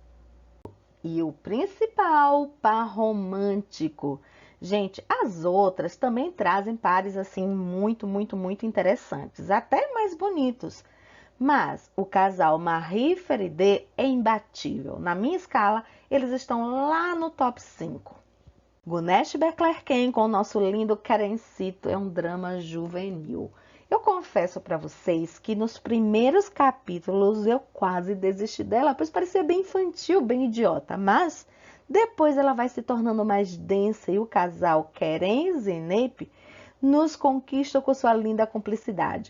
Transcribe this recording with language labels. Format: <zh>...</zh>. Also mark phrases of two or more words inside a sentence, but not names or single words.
<pt>E o principal, par romântico. Gente, as outras também trazem pares assim muito, muito, muito interessantes, até mais bonitos. Mas o casal Marie Feride é imbatível. Na minha escala, eles estão lá no top 5. Güneş Beklerken com o nosso lindo Karencito é um drama juvenil. Eu confesso para vocês que nos primeiros capítulos eu quase desisti dela, pois parecia bem infantil, bem idiota. Mas depois ela vai se tornando mais densa e o casal Kerem e Zeynep nos conquista com sua linda cumplicidade.</pt>